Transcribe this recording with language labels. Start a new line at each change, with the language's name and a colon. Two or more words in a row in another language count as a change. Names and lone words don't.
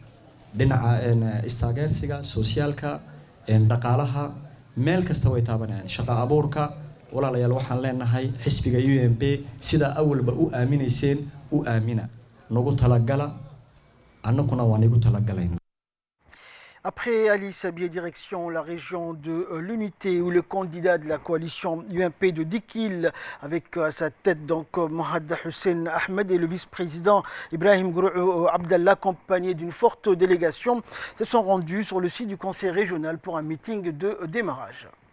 Somali: dhinaca istaageersiga socialka dhaqaalaha meel kasta way taabanayaan shaqa abuurka walaalayaal waxaan leenahay xisbiga UMP sida awalba u aaminayseen u aamina nagu talagala annaguna waa nagu talagalayna.
French: Après Ali Sabié, direction la région de l'Unité, où le candidat de la coalition UMP de Dikil, avec à sa tête donc Mohad Hussein Ahmed et le vice-président Ibrahim Grouh Abdallah, accompagné d'une forte délégation, se sont rendus sur le site du conseil régional pour un meeting de démarrage.